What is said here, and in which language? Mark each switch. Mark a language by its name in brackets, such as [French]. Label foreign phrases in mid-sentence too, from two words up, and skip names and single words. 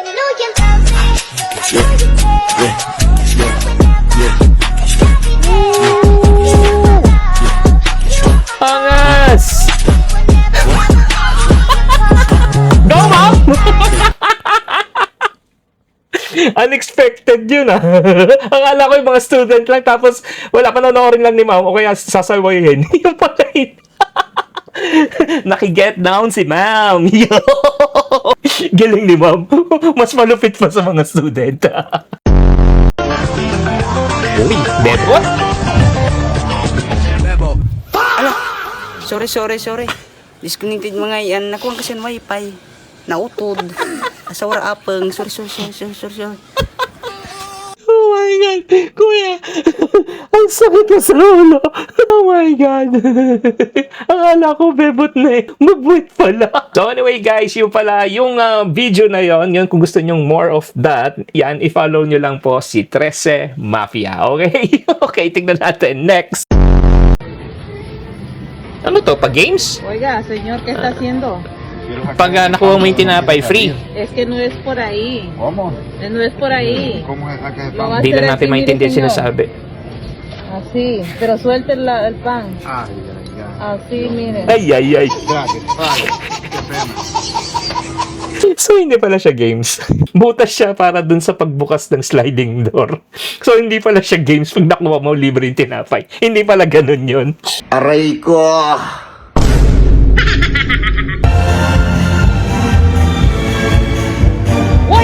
[Filipino] Angas! [English] Go, ma'am! [Filipino] Unexpected yun, ah. Akala ko yung mga student lang, tapos wala pa nanoorin lang ni ma'am, o kaya sasawayin. Yung pala yun. Naki- [English] get down [Filipino] si ma'am. Yo! Galing ni ma'am. Mas malupit pa sa mga student. Uy, Bebot? Sorry. Disconnected mga yan. Nakuha kasi ng wifi. Nautod. Asawara apeng. Sorry. [English] Oh my God. [Filipino] Kuya, ang sakit na sa ulo. [English] Oh my God. [Filipino] Akala ko bebot na eh. Mabuit pala. [English] So anyway guys, [Filipino] yung pala, yung video na yon, yun kung gusto nyong [English] more of that, [Filipino] yan, i-follow nyo lang po si 13 Mafia. Okay? Okay, tignan natin. Next. Ano to? Pa-games? [Spanish] Oiga, señor, ¿qué está haciendo? [Filipino] Pag nakuha mo yung tinapay, free. [Spanish] Es que no es por ahí. ¿Cómo? No es por ahí. ¿Cómo es que es Lo va a [Filipino] Hindi [Spanish] hacer [Filipino] na natin [Spanish] así, [Filipino] maintindihan [Spanish] mire, señor. [Filipino] sinasabi. [Spanish] Así, pero suelte el pan. Ay. Así, mire. Ay. Gracias. Ay, qué pena. [Filipino] So, hindi pala siya games. Butas siya para dun sa pagbukas ng [English] sliding door. [Filipino] So, hindi pala siya games pag nakuha mo libre yung tinapay. Hindi pala ganun yun. Aray ko. Uy!